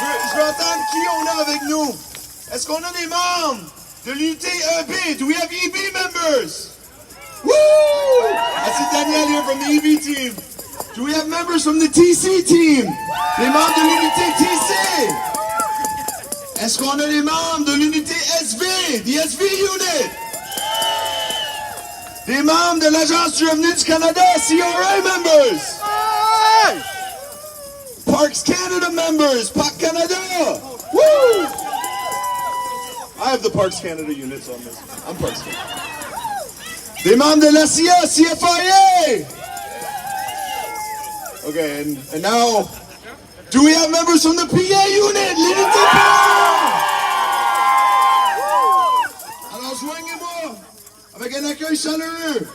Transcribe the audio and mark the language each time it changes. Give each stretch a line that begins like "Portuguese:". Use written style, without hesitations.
French: Je veux entendre qui on a avec nous. Est-ce qu'on a des membres de l'unité EB?
English: Do we have EB members? Woo! I see Danielle here from the EB team. Do we have members from the TC team?
French: Les membres de l'unité TC? Est-ce qu'on a des membres de l'unité SV?
English: The SV unit?
French: Des membres de l'Agence du revenu du Canada,
English: CRA members? Parks Canada members, Parc Canada! Woo! I have the Parks Canada units on this. I'm Parks Canada.
French: Des membres de la CIA, CFIA!
English: Okay, and now, do we have members from the PA unit?
French: L'unité PA! Alors, joignez-moi avec un accueil chaleureux.